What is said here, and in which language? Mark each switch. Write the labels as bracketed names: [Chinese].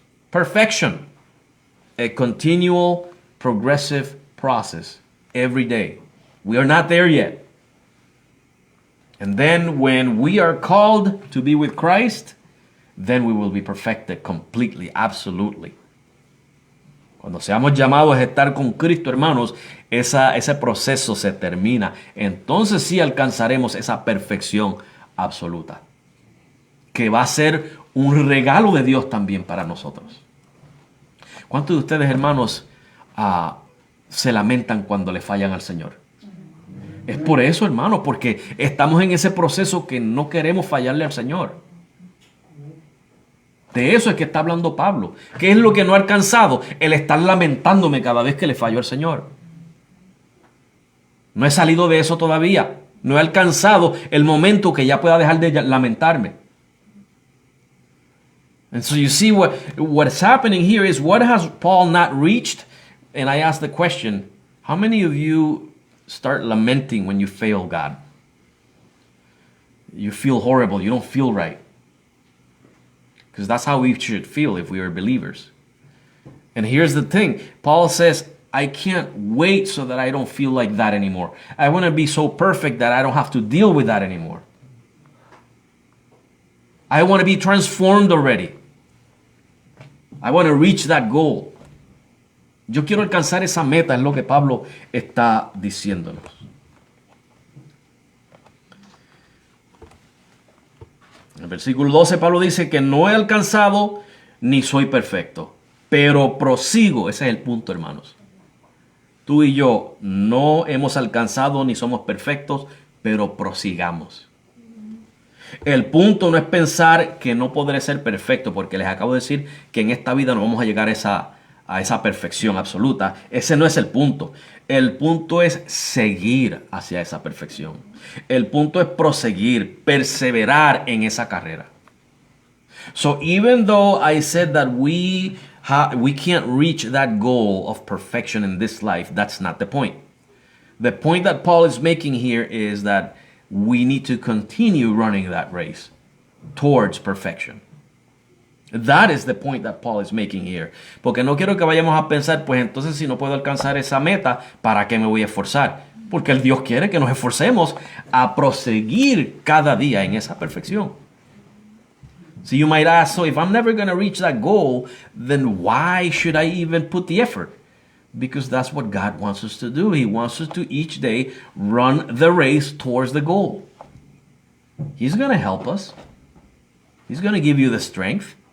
[English] Perfection, a continual, progressive process every day. We are not there yet. And then when we are called to be with Christ, then we will be perfected completely, absolutely. [Spanish] Cuando seamos llamados a estar con Cristo, hermanos, ese proceso se termina. Entonces sí alcanzaremos esa perfección absoluta, que va a ser un regalo de Dios también para nosotros. ¿Cuántos de ustedes, hermanos, se lamentan cuando le fallan al Señor? Es por eso, hermanos, porque estamos en ese proceso que no queremos fallarle al Señor. De eso es que está hablando Pablo. ¿Qué es lo que no ha alcanzado? El estar lamentándome cada vez que le fallo al Señor. No he salido de eso todavía. No he alcanzado el momento que ya pueda dejar de lamentarme. [English] And so you see what's happening here is, what has Paul not reached? And I ask the question, how many of you start lamenting when you fail God? You feel horrible. You don't feel right. Because that's how we should feel if we are believers. And here's the thing. Paul says, I can't wait so that I don't feel like that anymore. I want to be so perfect that I don't have to deal with that anymore. I want to be transformed already. I want to reach that goal. [Spanish] Yo quiero alcanzar esa meta, es lo que Pablo está diciéndonos. En el versículo 12 Pablo dice que no he alcanzado ni soy perfecto, pero prosigo. Ese es el punto, hermanos. Tú y yo no hemos alcanzado ni somos perfectos, pero prosigamos. El punto no es pensar que no podré ser perfecto, porque les acabo de decir que en esta vida no vamos a llegar a esa perfección absoluta. Ese no es el punto. El punto es seguir hacia esa perfección. El punto es proseguir, perseverar en esa carrera. [English] So even though I said that we can't reach that goal of perfection in this life, that's not the point. The point that Paul is making here is that we need to continue running that race towards perfection. That is the point that Paul is making here. [Spanish] Porque no quiero que vayamos a pensar, pues entonces si no puedo alcanzar esa meta, ¿para qué me voy a esforzar? Porque el Dios quiere que nos esforcemos a proseguir cada día en esa perfección. [English] So you might ask, so if I'm never going to reach that goal, then why should I even put the effort? Because that's what God wants us to do. He wants us to each day run the race towards the goal. He's going to help us. He's going to give you the strength.